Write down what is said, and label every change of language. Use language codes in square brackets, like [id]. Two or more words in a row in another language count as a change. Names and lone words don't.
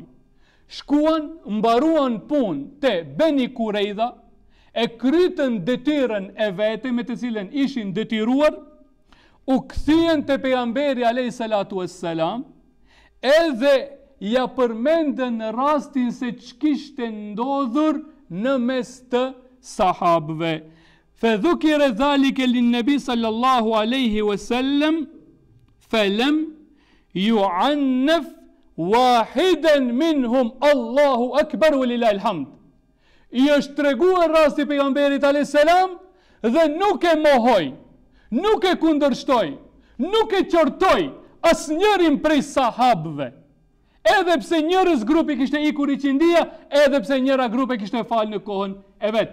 [sq] Shkuan, mbaruan punë te Bani Qurayza, e krytën detyrën e vete me të cilën ishin detyruar, u kthyen te pejgamberi [ar] عليه الصلاة والسلام, [sq] edhe ja përmendën rastin se ç'kishte ndodhur në mes të sahabëve. [ar] فذكر ذلك للنبي صلى الله عليه وسلم فلم يعنف واحدا منهم، الله أكبر ولله الحمد. [sq] I është treguar rasti pejgamberit [ar] عليه السلام [sq] dhe nuk e mohoi, nuk e kundërshtoi, nuk e qortoi asnjërin prej sahabëve. Edhe pse njërës grupi kishte ikur i qindia, edhe pse njëra grupe kishte falë në kohën e vet.